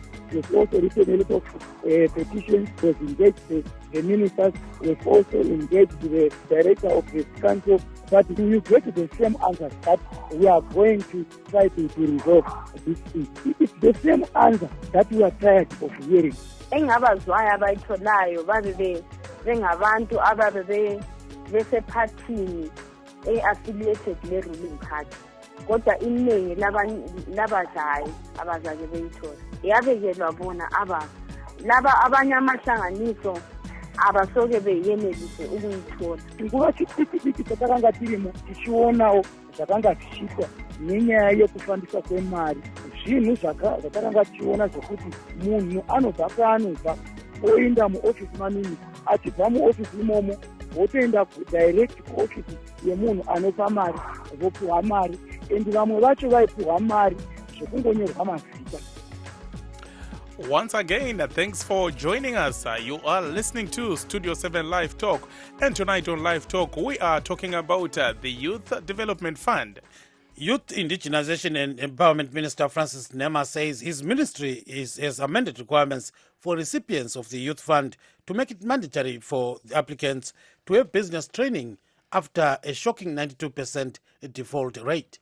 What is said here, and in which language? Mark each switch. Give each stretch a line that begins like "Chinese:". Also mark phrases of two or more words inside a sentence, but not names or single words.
English: We've also written a lot of petitions. We've engaged the ministers. We've also engaged the director of the council. But you get the same answer that we are going to try to resolve this thing. It's the same answer that we are tired of hearing.
North Ndebele: Engabazwayo abayitholayo babe bengabantu ababe besephathini affiliated le-
English: ruling party,
North Ndebele: kodwa iningi labadlayo abazake beyithola yabekelwa bona laba abanye amahlanganiso abasoke beyenelise ukuyithola.
Shona: Kuba chikwiti chakakangatirimo tichionawo zvakangatishitwa nenyaya yekufambiswa kwemari. Zvinhu zvatakanga tichiona zvokuti munhu anobva kwaanobva oenda muofisi maminista, achibva muofisi imomo votoenda direct kuofisi yemunhu anopa mari vopiwa mari, endi vamwe vacho vaipiwa mari zvokungonyorwa mazita.
English: Once again, thanks for joining us. You are listening to Studio 7 Live Talk. And tonight on Live Talk, we are talking about the Youth Development Fund. Youth Indigenization and Empowerment Minister Francis Nema says his ministry has amended requirements for recipients of the Youth Fund to make it mandatory for the applicants to have business training after a shocking 92% default rate.